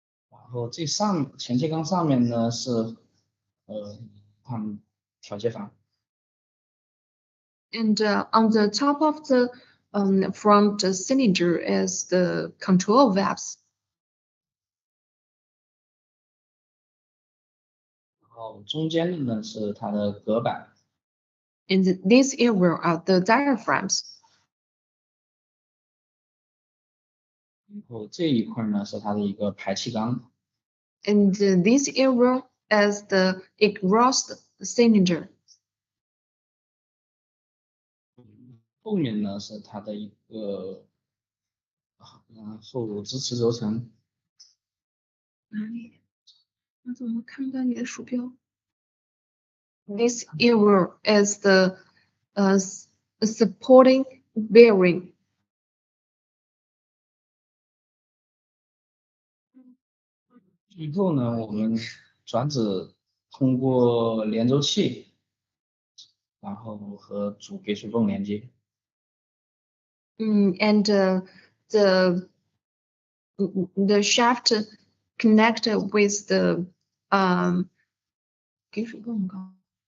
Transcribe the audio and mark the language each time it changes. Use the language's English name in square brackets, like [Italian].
[Chinese] 然后前气缸上面呢是调节阀。 [English] And on the top of the front cylinder is the control valves. [Chinese] 然后中间的呢是它的隔板， [English] In this area are the diaphragms. [Chinese] 然后这一块呢是它的一个排气缸， [English] And this area is the exhaust cylinder. [Chinese] 后面呢是它的一个后乳支持轴承，哪里？我怎么看不到你的鼠标？ [English] This area is the supporting bearing. [Chinese] 最后呢我们转子通过连轴器，然后和主给水泵连接。 [English] And the shaft connected with the [Chinese] 给水泵缸。